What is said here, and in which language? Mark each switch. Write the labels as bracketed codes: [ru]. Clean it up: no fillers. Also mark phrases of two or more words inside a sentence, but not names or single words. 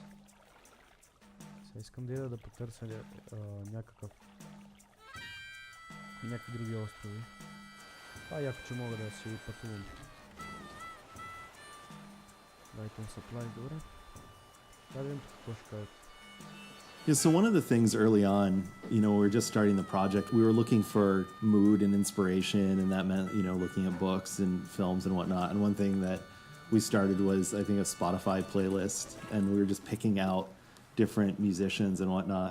[bg] Сега искам да ида да потърся някакви други острови. Това е яко, че мога да си пътувам. Дайте supply, добре. Да видим тук какво ще кажат. [en] Yeah, so one of the things early on, we were just starting the project, we were looking for mood and inspiration, and that meant, looking at books and films and whatnot. And one thing that we started was, I think, a Spotify playlist, and we were just picking out different musicians and whatnot.